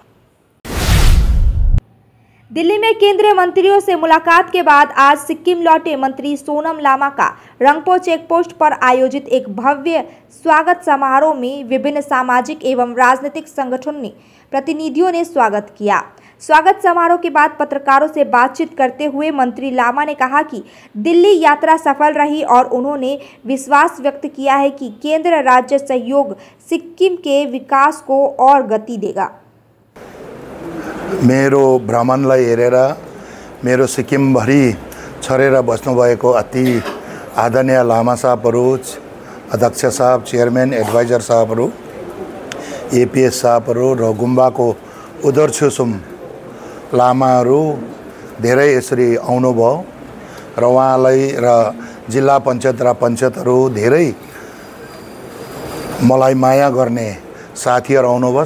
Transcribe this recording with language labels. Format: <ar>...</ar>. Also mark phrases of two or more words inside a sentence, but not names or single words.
<hi>दिल्ली में केंद्रीय मंत्रियों से मुलाकात के बाद आज सिक्किम लौटे मंत्री सोनम लामा का रंगपो चेकपोस्ट पर आयोजित एक भव्य स्वागत समारोह में विभिन्न सामाजिक एवं राजनीतिक संगठनों ने प्रतिनिधियों ने स्वागत किया। स्वागत समारोह के बाद पत्रकारों से बातचीत करते हुए मंत्री लामा ने कहा कि दिल्ली यात्रा सफल रही और उन्होंने विश्वास व्यक्त किया है कि केंद्र राज्य सहयोग सिक्किम के विकास को और गति देगा।</hi> <ne>मेरो भ्रमणलाई हेरेर मेरो सिक्किमभरि छरेर बस्नुभएको अति आदरणीय लामा साहबहरू, अध्यक्ष साहब, चेयरमैन, एडभाइजर साहबहरू, एपीएस साहबहरू र गुम्बाको उदरछुसुम लामाहरू धेरै यसरी आउनुभयो र उहाँलाई र जिल्ला पञ्चायत र पञ्चायतहरू धेरै मलाई माया गर्ने साथीहरू आउनुभयो।</ne>